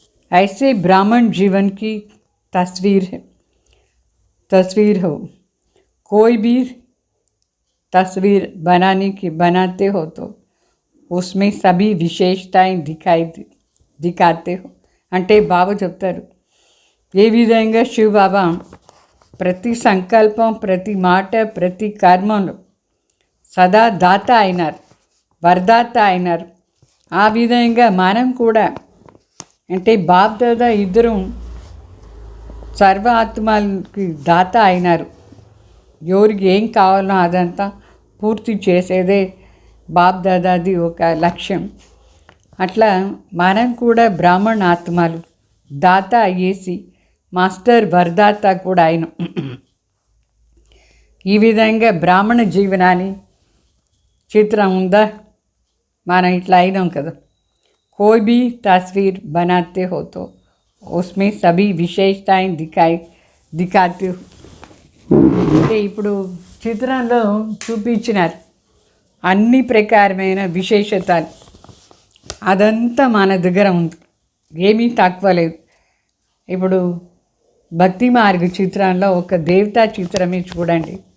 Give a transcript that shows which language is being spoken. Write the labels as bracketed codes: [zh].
[hi] ऐसे ब्राह्मण जीवन की तस्वीर हो. कोई भी तस्वीर बनाते हो तो उसमें सभी विशेषताएं दिखाते हो. [te] అంటే బాబా చెప్తారు ఏ విధంగా శివ బాబా ప్రతి సంకల్పం, ప్రతి మాట, ప్రతి కర్మలో సదా దాత అయినారు, వరదాత అయినారు. ఆ విధంగా మనం కూడా అంటే బాప్ దాదా ఇద్దరు సర్వ ఆత్మలకి దాత అయినారు. ఎవరికి ఏం కావాలో అదంతా పూర్తి చేసేదే బాప్ దాదాది ఒక లక్ష్యం. అట్లా మనం కూడా బ్రాహ్మణ ఆత్మలు దాత అయ్యేసి మాస్టర్ వరదాత కూడా అయినాం. ఈ విధంగా బ్రాహ్మణ జీవనాన్ని చిత్రం ఉందా? మనం ఇట్లా అయినాం కదా. [hi] कोई भी तस्वीर बनाते हो तो उसमें सभी विशेषताएं दिखाते हो. [te] అంటే ఇప్పుడు చిత్రంలో చూపించినారు అన్ని ప్రకారమైన విశేషతలు. అదంతా మన దగ్గర ఉంది, ఏమీ తక్కువ లేదు. ఇప్పుడు భక్తి మార్గ చిత్రంలో ఒక దేవతా చిత్రమే చూడండి.